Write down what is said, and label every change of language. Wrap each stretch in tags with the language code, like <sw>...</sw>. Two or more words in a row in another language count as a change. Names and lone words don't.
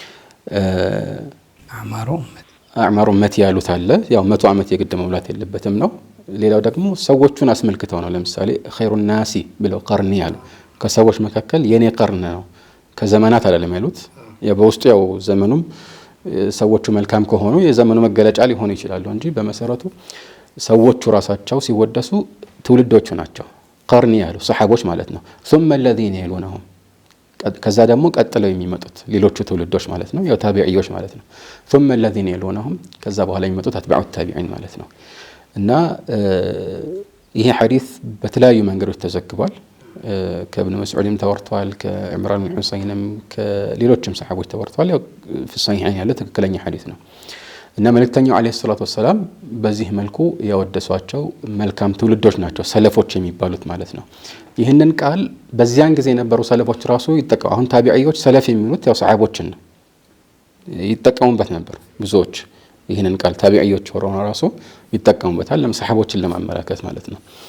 <ar>أعمار أمتي</ar> <am>ያሉት አለ። ያው 100 ዓመት የግድ መሙላት የለበትም ነው። ሌላው ደግሞ ሰዎቹን አስመልክተው ነው። ለምሳሌ</am> <ar>خير الناس</ar> <am>ብለው ቀርኒ ያሉ ከሰዎች መካከል የኔ ቀርን ነው፣ ከዘመናት አይደለም ያሉት። በውስጡ ያው ዘመኑም ሰዎቹ መልካም ከሆኑ የዘመኑ መገለጫ ሊሆኑ ይችላሉ እንጂ በመሰረቱ ሰዎቹ ራሳቸው ሲወደሱ ትውልዶቹ ናቸው። ቀርኒ ያሉ ሰሃቦች ማለት ነው።</am> <ar>ثم الذين يلونهم</ar> <am>ከዛ ደግሞ ቀጥለው የሚመጡት ሌሎቹ ትውልዶች ማለት ነው፣ ያው ታቢዒዮች ማለት ነው።</am> <ar>ثم الذين يلونهم</ar> <am>ከዛ በኋላ የሚመጡት</am> <ar>أتباع التابعين</ar> <am>ማለት ነው። እና ይሄ ሐዲስ በተለያዩ መንገዶች ተዘግቧል። ከኢብኑ መስዑድም ተወርቷል፣ ከዕምራን ብን ሁሰይንም ከሌሎችም ሰሃቦች ተወርቷል። ያው ፍሳሂሃን ያለ ትክክለኛ ሐዲስ ነው። እና መልእክተኛው</am> <ar>عليه الصلاة والسلام</ar> <am>በዚህ መልኩ ያወደሷቸው መልካም ትውልዶች ናቸው፣ ሰለፎች የሚባሉት ማለት ነው። ይህንን ቃል በዚያን ጊዜ የነበሩ ሰለፎች ራሱ ይጠቀሙ። አሁን ታቢዒዮች ሰለፍ የሚሉት ያው ሰሃቦችን ይጠቀሙበት ነበር ብዙዎች። ይህንን ቃል ታቢዒዮች ሆነው ራሱ ይጠቀሙበታል ለሰሃቦችን ለማመላከት ማለት ነው።</am>